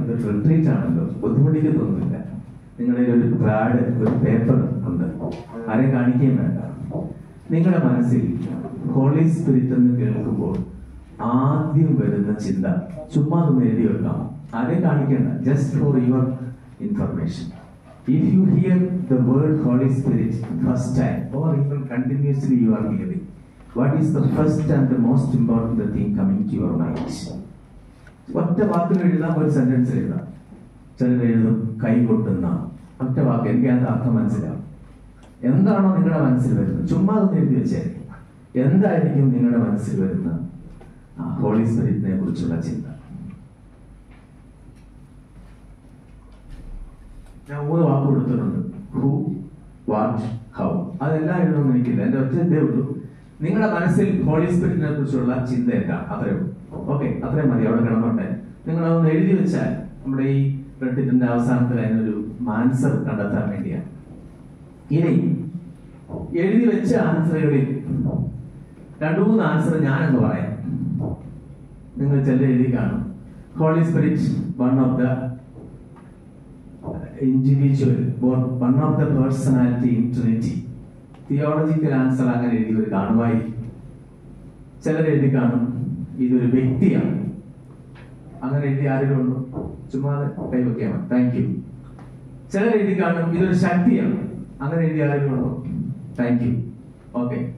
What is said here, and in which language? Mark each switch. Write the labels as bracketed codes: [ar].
[ml] ഇതൊരു റിട്രീറ്റ് ആണല്ലോ, ബുദ്ധിമുട്ടിക്കത്തൊന്നുമില്ല. നിങ്ങളുടെ ഒരു പാഡ്, ഒരു പേപ്പർ ഉണ്ട്, ആരെയും കാണിക്കുകയും വേണ്ട. നിങ്ങളുടെ മനസ്സിൽ ഹോളി സ്പിരിറ്റ് എന്ന് കേൾക്കുമ്പോൾ ആദ്യം വരുന്ന ചിന്ത ചുമ്മാ ഒന്ന് എഴുതി വെക്കാം, ആരെയും കാണിക്കേണ്ട. [en] Just for your information, if you hear the word Holy Spirit first time or even continuously you are hearing, what is the first and the most important thing coming to your mind? [ml] ഒറ്റ വാക്കിൽ എഴുതാം, ഒരു sentence എഴുതാം. ചിലർ എഴുതും കൈകൊട്ടുന്ന. ഒറ്റ വാക്ക്, എനിക്ക് അതിന്റെ അർത്ഥം മനസ്സിലാവും. എന്താണോ നിങ്ങളുടെ മനസ്സിൽ വരുന്നത് ചുമ്മാ ഒന്ന് എഴുതി വെച്ചേ. എന്തായിരിക്കും നിങ്ങളുടെ മനസ്സിൽ വരുന്ന ഹോളി സ്പിരിറ്റിനെ കുറിച്ചുള്ള ചിന്ത? ഞാൻ 3 വാക്ക് കൊടുത്തിട്ടുണ്ട്. Who, what, how. അതെല്ലാം എഴുതുമെന്ന് എനിക്കില്ല. എന്റെ ഒറ്റ ഇതേ ഉള്ളൂ. നിങ്ങളുടെ മനസ്സിൽ ഹോളി സ്പിരിറ്റിനെ കുറിച്ചുള്ള ചിന്ത എന്താണ്? അത്രേ ഉള്ളൂ. ഓക്കെ, അത്രയും മതി. അവിടെ കിടന്നോട്ടെ. നിങ്ങൾ അതൊന്ന് എഴുതി വെച്ചാൽ നമ്മുടെ ഈ റിട്രീറ്റിന്റെ അവസാനത്തിൽ അതിനൊരു ആൻസർ കണ്ടെത്താൻ വേണ്ടിയാണ്. ഇനി എഴുതി വെച്ച ആൻസറുകളിൽ 2-3 ആൻസർ ഞാനെന്ന് പറയാം. നിങ്ങൾ ചില എഴുതി കാണും. [en] Holy Spirit one of the individual or one of the personality in Trinity. [ml] Theological answer അങ്ങനെ എഴുതിയവർ കാണുമായിരിക്കും. ചിലർ എഴുതി കാണും ഇതൊരു വ്യക്തിയാണ്. അങ്ങനെ എഴുതി ആരെങ്കിലും ഉണ്ടോ? ചുമ്മാതെ കൈവയ്ക്കാൻ. Thank you. ചിലർ എഴുതി കാണും ഇതൊരു ശക്തിയാണ്. അങ്ങനെ എഴുതി ആരെങ്കിലും ഉണ്ടോ? Thank you. ഓക്കെ.